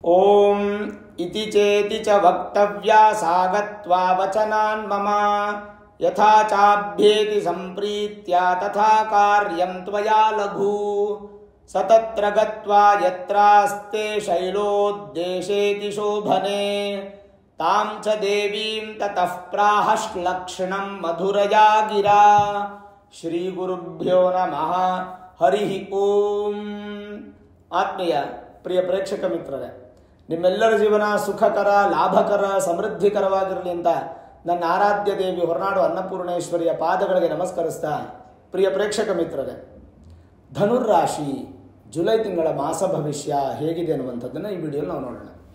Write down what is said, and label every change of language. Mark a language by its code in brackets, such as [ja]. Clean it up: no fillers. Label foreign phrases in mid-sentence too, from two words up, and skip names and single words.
[sa] ಓಂ ಇತಿ ಚೇತಿ ಚ ವಕ್ತವ್ಯಾ ಸಾಗತ್ವಾ ವಚನಾನ್ ಮಮ ಯಥಾ ಚಾಭ್ಯೇತಿ ಸಂಪ್ರೀತ್ಯ ತಥಾ ಕಾರ್ಯಂ ತ್ವಯಾ ಲಘು ಸತತ್ರ ಗತ್ವಾ ಯತ್ರಾಸ್ತೆ ಶೈಲೋದ್ದೇಶೇತಿ ಶೋಭನೆ ತಾಂ ಚ ದೇವೀಂ ತತಃ ಪ್ರಾಹಶ್ಲಕ್ಷಣಂ ಮಧುರಯಾ ಗಿರಾ. ಶ್ರೀ ಗುರುಭ್ಯೋ ನಮಃ. ಹರಿ ಓಂ. [kn] ಆತ್ಮೀಯ ಪ್ರಿಯ ಪ್ರೇಕ್ಷಕ ಮಿತ್ರರೇ, ನಿಮ್ಮೆಲ್ಲರ ಜೀವನ ಸುಖಕರ, ಲಾಭಕರ, ಸಮೃದ್ಧಿಕರವಾಗಿರಲಿ ಅಂತ ನನ್ನ ಆರಾಧ್ಯ ದೇವಿ ಹೊರನಾಡು ಅನ್ನಪೂರ್ಣೇಶ್ವರಿಯ ಪಾದಗಳಿಗೆ ನಮಸ್ಕರಿಸ್ತಾ, ಪ್ರಿಯ ಪ್ರೇಕ್ಷಕ ಮಿತ್ರರೇ, ಧನುರ್ರಾಶಿ ಜುಲೈ ತಿಂಗಳ ಮಾಸ ಭವಿಷ್ಯ ಹೇಗಿದೆ ಅನ್ನುವಂಥದ್ದನ್ನು ಈ ವಿಡಿಯೋಲಿ ನಾವು ನೋಡೋಣ.